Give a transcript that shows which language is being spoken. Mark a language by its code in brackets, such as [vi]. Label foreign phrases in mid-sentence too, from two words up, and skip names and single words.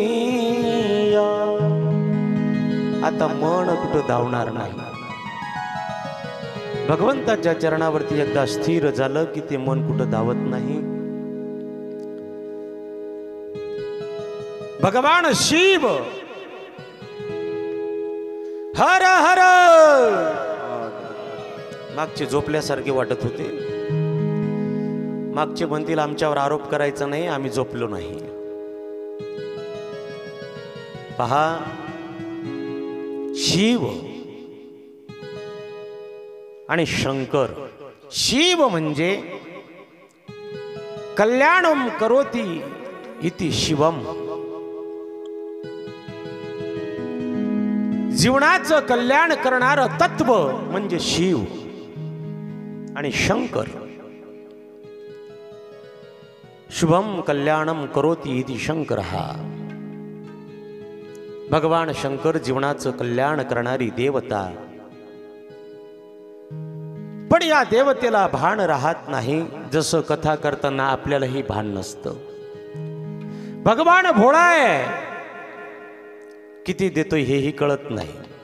[mr] आता मन कुठं धावणार नाही. भगवंताच्या चरणावरती एकदा स्थिर झालं की ते मन कुठं धावत नाही. भगवान शिव हर हर मागचे झोपल्यासारखे वाटत होते. मागचे म्हणतील आमच्यावर आरोप करायचा नाही, आम्ही झोपलो नाही. पहा, शिव आणि शंकर. शिव म्हणजे [sa] कल्याणम करोति इति शिवम, [mr] जीवनाचं कल्याण करणारं तत्व म्हणजे शिव. आणि शंकर [sa] शुभम कल्याणम करोति इति शंकर. [mr] हा भगवान शंकर जीवनाचं कल्याण करणारी देवता. पण या देवतेला भान राहत नाही, जसं कथा करताना आपल्यालाही भान नसतं. भगवान भोळा आहे, किती देतोय हेही कळत नाही.